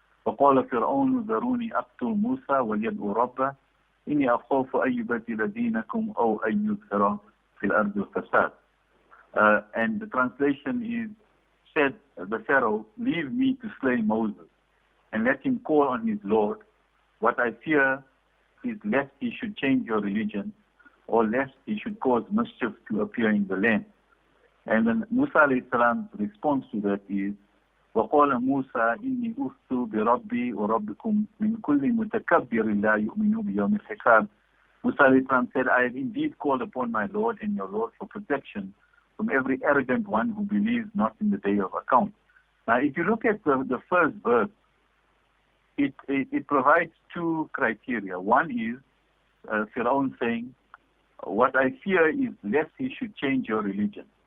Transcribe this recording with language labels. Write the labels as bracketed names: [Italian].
[Arabic] وقال فرعون ذروني أقتل موسى وليدعو ربه إني أخاف أن يبدل دينكم أو أن يظهر في الأرض الفساد. [English] And the translation is, said the Pharaoh, leave me to slay Moses and let him call on his Lord. What I fear is lest he should change your religion or lest he should cause mischief to appear in the land. And then Musa alayhi salam's response to that is, [Arabic] وقال موسى إني أخت بربي وربكم من كل متكبر لا يؤمن بيوم الحساب. [English] Musa alayhi salam said, I have indeed called upon my Lord and your Lord for protection from every arrogant one who believes not in the day of account. Now, if you look at the first verse, it provides two criteria. One is Fir'aun saying, what I fear is lest he should change your religion.